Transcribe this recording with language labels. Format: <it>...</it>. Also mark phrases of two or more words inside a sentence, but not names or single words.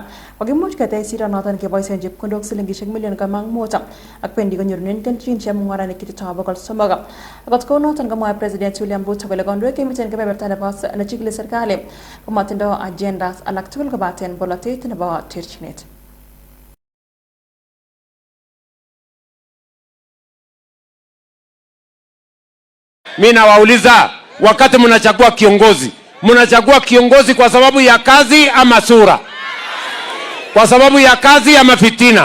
<kln>Kokimuch ketech siro noton keboisien chepkondok silingisiek million 5 ak pendi konyorunen kelchin chemung'arainik chititoo 300. Akot kou noton komwae President William Ruto kole kandoik chemiten kebeberta nebo nechikili serikali komatindoo agendas alak tugul kobaten bolotet nebo terchinet.</kln> <sw>Mimi nawauliza, wakati mnachagua kiongozi kwa sababu ya kazi ama sura? Kwa sababu ya kazi ama fitina?</sw>